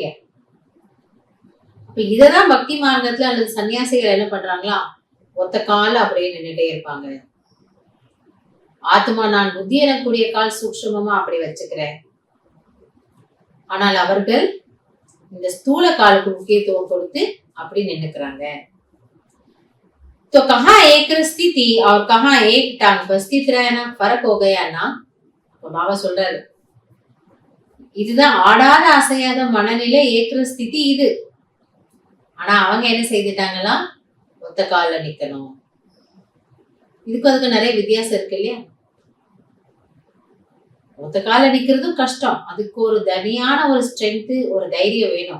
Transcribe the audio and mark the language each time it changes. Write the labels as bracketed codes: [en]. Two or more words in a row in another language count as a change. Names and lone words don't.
[ta] இப்ப இததான் பக்தி மார்க்கத்துல அல்லது சன்னியாசிகள் என்ன பண்றாங்களா, ஒத்த கால அப்படியே நின்றுட்டே இருப்பாங்க. ஆத்மா நான் புத்தி எனக்கூடிய கால் சூக்ஷ்மமா அப்படி வச்சுக்கிறேன். ஆனால் அவர்கள் இந்த ஸ்தூல காலுக்கு முக்கியத்துவம் கொடுத்து அப்படி நின்னுக்கிறாங்க. [hi] तो कहाँ एक स्थिति और कहाँ एक टांग पर स्थित रहना फर्क हो गया ना. [ta] பாபா சொல்றாரு, இதுதான் ஆடாத அசையாத மனநிலை, ஏக்கிற ஸ்திதி இது. ஆனா அவங்க என்ன செய்துட்டாங்களா, ஒத்த கால நிக்கணும். இதுக்கு அதுக்கு நிறைய வித்தியாசம் இருக்கு இல்லையா? ஒத்த கால நிக்கிறதும் கஷ்டம், அதுக்கு ஒரு தனியான ஒரு ஸ்ட்ரென்த், ஒரு தைரியம் வேணும்.